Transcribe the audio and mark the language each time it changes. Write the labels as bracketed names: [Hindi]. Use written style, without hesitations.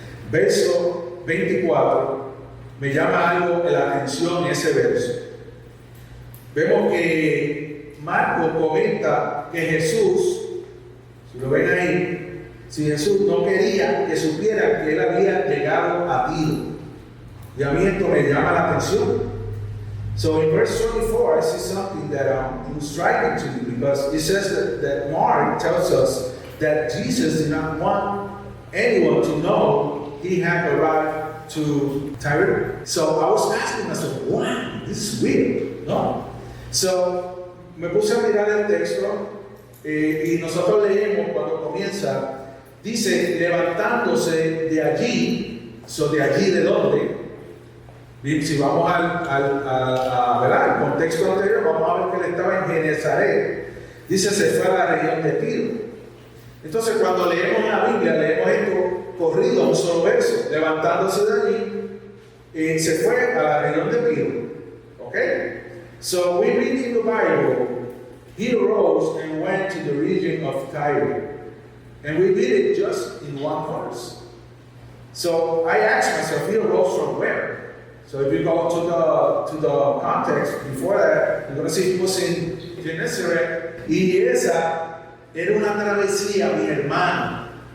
[Spanish] Verso 24. Me llama algo la atención ese verso. Vemos que Marcos comenta que Jesús, si lo ven ahí, si Jesús no quería que supieran que él había llegado a Tiro. Y a mí esto me llama la atención. [English] So in verse 24, I see something that is striking to me, because it says that Mark tells us that Jesus did not want anyone to know he had arrived to Tyre. So I was asking myself, wow, this is weird. [Spanish] No. So me puse a mirar el texto. Y nosotros leemos cuando comienza dice, levantándose de allí, ¿de allí de dónde? Si vamos al contexto anterior, vamos a ver que él estaba en Genesaret. Dice, se fue a la región de Tiro. Entonces, cuando leemos la Biblia, leemos esto corrido a un solo verso. Levantándose de allí, se fue a la región de Tiro. [English] Okay? So, we read in the Bible, he arose and went to the region of Tyre. And we read it just in one verse. So, I asked myself, he arose from where? So if you go to the context before that, you're going to see he was in Genesaret. [Spanish] Y esa era una travesía, mi hermano.